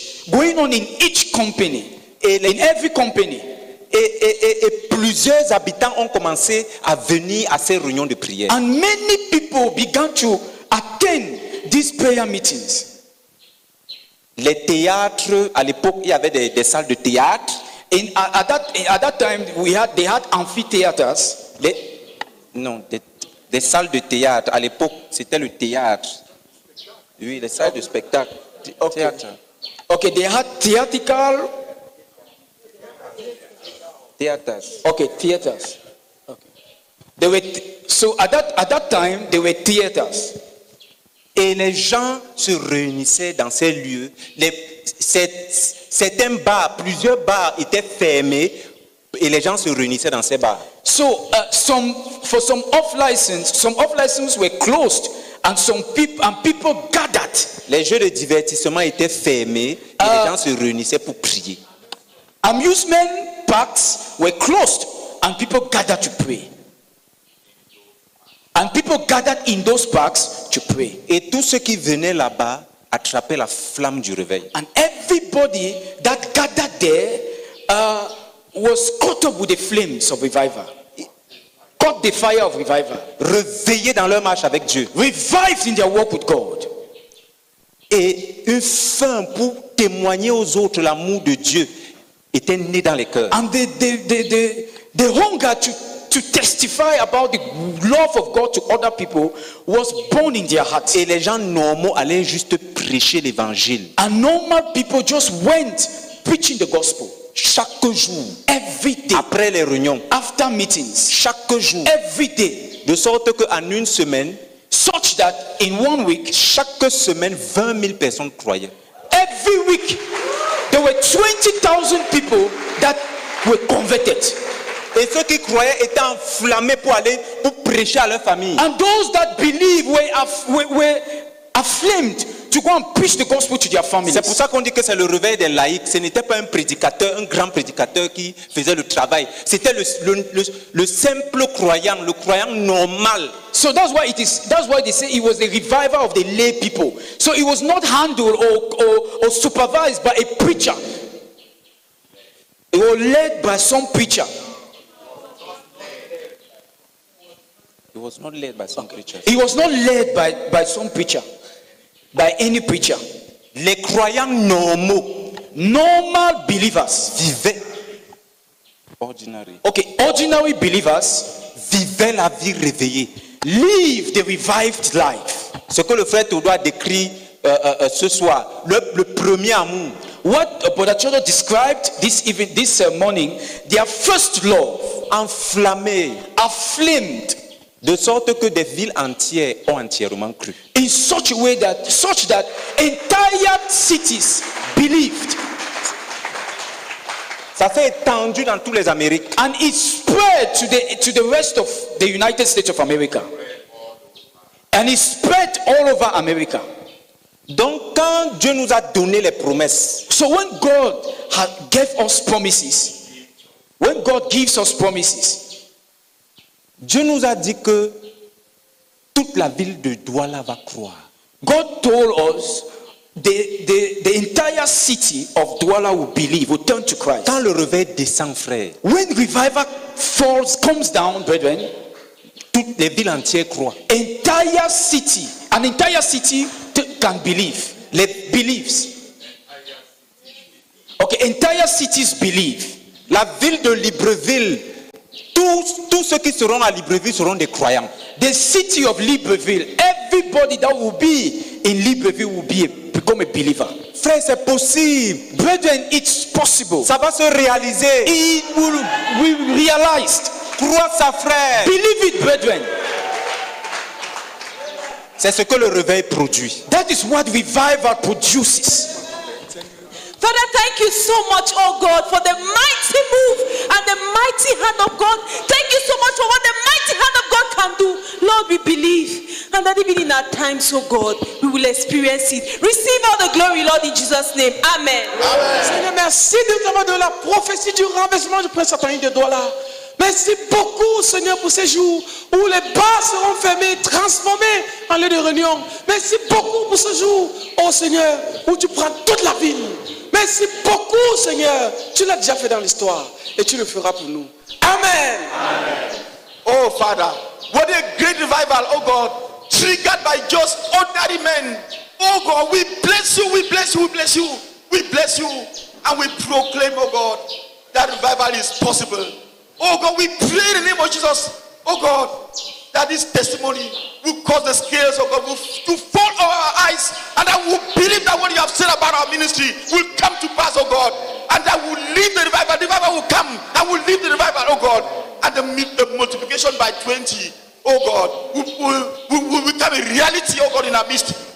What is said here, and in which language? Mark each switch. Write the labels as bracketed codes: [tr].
[en] going on in each company, in every company. [fr] Et plusieurs habitants ont commencé à venir à ces réunions de prière. [en] And many people began to attend these prayer meetings. [fr] Les théâtres, à l'époque, il y avait des salles de théâtre. [en] At that time, they had amphitheaters. [fr] Des salles de théâtre. À l'époque, c'était le théâtre. Oui, les salles de spectacle. [en] Okay. [fr] Théâtre. [en] Okay, they had theatrical. Theaters. Okay, theaters. Okay. So at that time, there were theaters. [fr] Et les gens se réunissaient dans ces lieux. Certains bars, plusieurs bars étaient fermés et les gens se réunissaient dans ces bars. [en] So some off-license were closed and people gathered. [fr] Les jeux de divertissement étaient fermés et les gens se réunissaient pour prier. [en] Amusement parks were closed and people gathered to pray. And people gathered in those parks to pray. [fr] Et tous ceux qui venaient là-bas attrapaient la flamme du réveil. [en] And everybody that gathered there was caught up with the flames of revival. Caught the fire of revival. [fr] Réveillés dans leur marche avec Dieu. [en] Revived in their walk with God. [fr] Et une faim pour témoigner aux autres l'amour de Dieu était née dans les cœurs. [en] And the hunger to testify about the love of God to other people was born in their hearts. [fr] Et les gens normaux allaient juste prêcher l'évangile. [en] And normal people just went preaching the gospel. [fr] Chaque jour, [en] every day, [fr] après les réunions, [en] after meetings, [fr] chaque jour, [en] every day, [fr] de sorte qu'en une semaine, [en] such that in 1 week, [fr] chaque semaine, 20 000 personnes croyaient. [en] Every week, there were 20,000 people that were converted. [fr] Et ceux qui croyaient étaient enflammés pour aller pour prêcher à leur famille. [en] And those that believe were aflamed to go and preach the gospel to their families. [fr] C'est pour ça qu'on dit que c'est le réveil des laïcs. Ce n'était pas un prédicateur, un grand prédicateur qui faisait le travail. C'était le simple croyant, le croyant normal. [en] So that's why they say it was a revival of the lay people. So it was not handled or supervised by a preacher. It was led by some preacher. It was not led by some preacher. It was not led by some preacher. By any preacher. [fr] Les croyants normaux, [en] normal believers, [fr] vivaient ordinary. [en] Okay, ordinary believers [fr] vivaient la vie réveillée. [en] live the revived life. [fr] Ce que le frère Théodore décrit ce soir, le premier amour. [en] What Brother Chodo described this morning, their first love, [fr] Enflammé, [en] aflamed, [fr] de sorte que des villes entières ont entièrement cru. [en] in such a way such that entire cities believed. [fr] Ça s'est étendu dans toutes les Amériques. [en] And it spread to the rest of the United States of America. And it spread all over America. [fr] Donc quand Dieu nous a donné les promesses, [en] So when God gave us promises, when God gives us promises, [fr] Dieu nous a dit que toute la ville de Douala va croire. [en] God told us the entire city of Douala will believe, will turn to Christ. [fr] Quand le réveil descend, frère, [en] When revival comes down, brethren, [fr] toutes les villes entières croient. [en] an entire city can believe. Believes. Okay, entire cities believe. [fr] La ville de Libreville, tous ceux qui seront à Libreville seront des croyants. [en] The city of Libreville, everybody that will be in Libreville will become a believer. [fr] Frère, c'est possible. [en] Brethren, it's possible. [fr] Ça va se réaliser. [en] It will be realized. [fr] Crois ça, frère. [en] Believe it, brethren. [fr] C'est ce que le réveil produit. [en] That is what revival produces. Father, thank you so much, oh God, for the mighty move and the mighty hand of God. Thank you so much for what the mighty hand of God can do. Lord, we believe. And that even in our times, oh God, we will experience it. Receive all the glory, Lord, in Jesus' name. Amen. [fr] Seigneur, merci de la prophétie du renversement du prince satanique de Douala. Merci beaucoup, Seigneur, pour ces jours où les bars seront fermés, transformés en lieu de réunion. Merci beaucoup pour ce jour, oh Seigneur, où tu prends toute la ville. Merci beaucoup, Seigneur. Tu l'as déjà fait dans l'histoire et tu le feras pour nous. Amen. Amen. [en] Oh, Father, what a great revival, oh God, triggered by just ordinary men. Oh God, we bless you, we bless you, we bless you, we bless you, and we proclaim, oh God, that revival is possible. Oh God, we pray in the name of Jesus, oh God, that this testimony will cause the scales, oh God, to fall over our eyes, and that we will believe that what you have said about our ministry will come to pass, oh God, and that we will leave the revival will come, and we will leave the revival, oh God, and the multiplication by 20, oh God, will become a reality, oh God, in our midst.